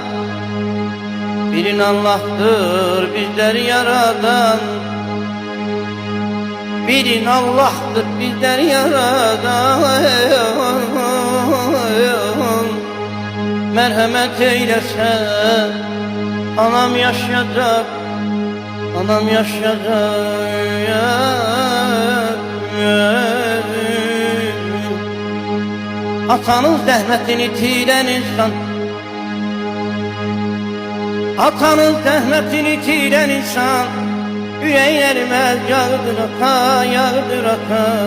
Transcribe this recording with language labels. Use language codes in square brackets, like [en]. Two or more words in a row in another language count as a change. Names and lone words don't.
[tr] Birin Allah'tır bizleri yaradan, birin Allah'tır bizleri yaradan. Merhamet eylese anam yaşayacak, anam yaşayacak. [az] Atanın zəhmətini itirən insan, atanın zəhmətini itirən insan, ürəklərimə yağdır ata, yağdır ata.